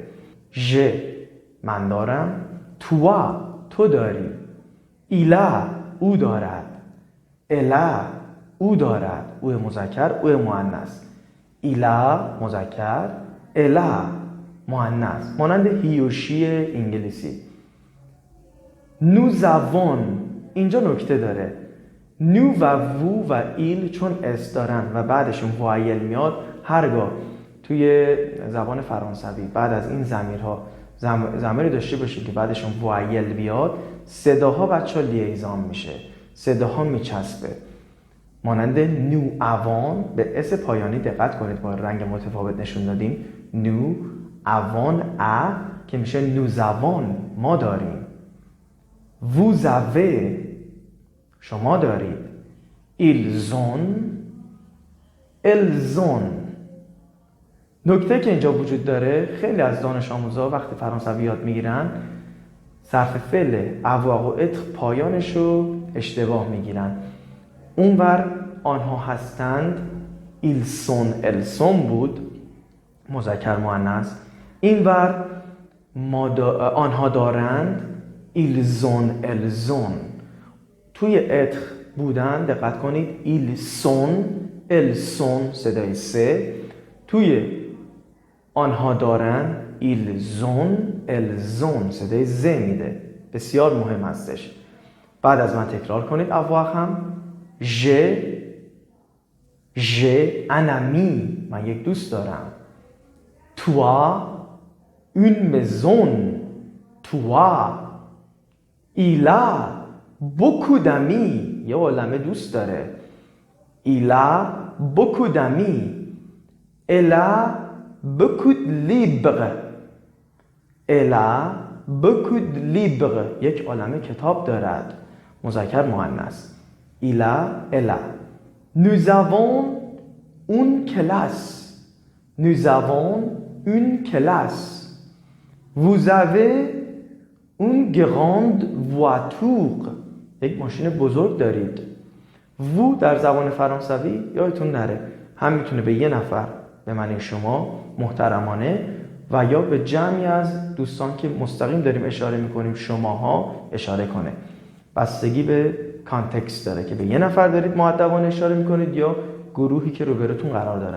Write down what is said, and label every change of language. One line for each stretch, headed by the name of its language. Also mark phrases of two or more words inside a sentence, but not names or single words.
Persian: ژ من دارم، تو داری،
French: il a
Persian: او دارد،
French: elle a
Persian: او دارد، او مذکر او مؤنث،
French: il a
Persian: مذکر
French: elle a
Persian: مؤنث، مانند هی و شی انگلیسی.
French: nous avons
Persian: اینجا نکته داره. nous و vous و il چون اس دارن و بعدشون وایل میاد، هرگاه توی زبان فرانسوی بعد از این ضمیرها ضمیری داشته باشید که بعدشون وایل بیاد، صداها بچه‌ها لیزان میشه، صداها میچسبه. مانند
French: nous avons
Persian: به اس پایانی دقت کنید، با رنگ متفاوت نشون دادیم.
French: nous avons
Persian: ا که میشه
French: nous avons,
Persian: ما داریم.
French: vous avez،
Persian: شما دارید.
French: ils ont.
Persian: نکته که اینجا وجود داره، خیلی از دانش آموزا وقتی فرانسوی یاد میگیرن صرف فعل avoir و être پایانش رو اشتباه میگیرن. اونور آنها هستند
French: ils sont elles sont
Persian: بود، مذکر مؤنث. اینور آنها دارند
French: ils ont elles ont.
Persian: توی être بودن دقت کنید
French: ils sont elles sont
Persian: صدای سه. توی آنها دارند
French: ils ont elles ont
Persian: صدای ز میده. بسیار مهم هستش. بعد از من تکرار کنید avoir هم.
French: j'ai un ami،
Persian: من یک دوست دارم.
French: toi une maison، toi il a beaucoup d'amis،
Persian: یه عالمه دوست داره.
French: il a beaucoup d'amis. elle a beaucoup de livres، elle a beaucoup de livres،
Persian: یک عالمه کتاب دارد، مذکر مؤنث.
French: il a elle a. nous avons une classe، nous avons une classe. vous avez une grande voiture،
Persian: یک ماشین بزرگ دارید. وو در زبان فرانسوی یادتون نره هم میتونه به یه نفر به معنی شما محترمانه و یا به جمعی از دوستان که مستقیم داریم اشاره میکنیم شماها اشاره کنه. بستگی به کانتکست داره که به یه نفر دارید مؤدبانه اشاره میکنید یا گروهی که روبروتون قرار دارن.